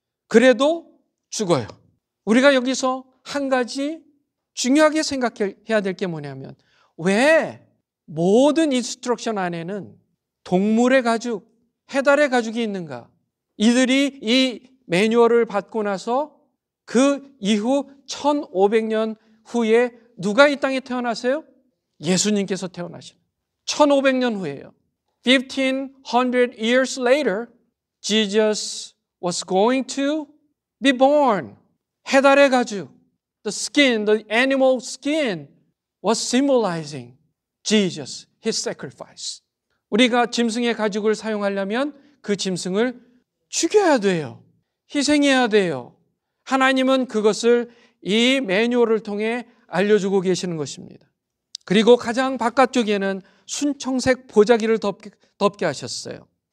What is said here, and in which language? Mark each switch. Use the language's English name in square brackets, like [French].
[Korean] 그래도 죽어요. 우리가 여기서 한 가지 중요하게 생각해야 될 게 뭐냐면, 왜 모든 인스트럭션 안에는 동물의 가죽, 해달의 가죽이 있는가? 이들이 이 매뉴얼을 받고 나서 그 이후 1500년 후에 누가 이 땅에 태어나세요? 예수님께서 태어나신 1500년 후에요. [English] 1500 years later, Jesus was going to be born. [Korean] 해달의 가죽, [English] the skin, the animal skin was symbolizing Jesus, his sacrifice. [Korean] 우리가 짐승의 가죽을 사용하려면 그 짐승을 죽여야 돼요. 희생해야 돼요. 하나님은 그것을 이 매뉴얼을 통해 알려주고 계시는 것입니다. 그리고 가장 바깥쪽에는 순청색 보자기를 덮게 하셨어요.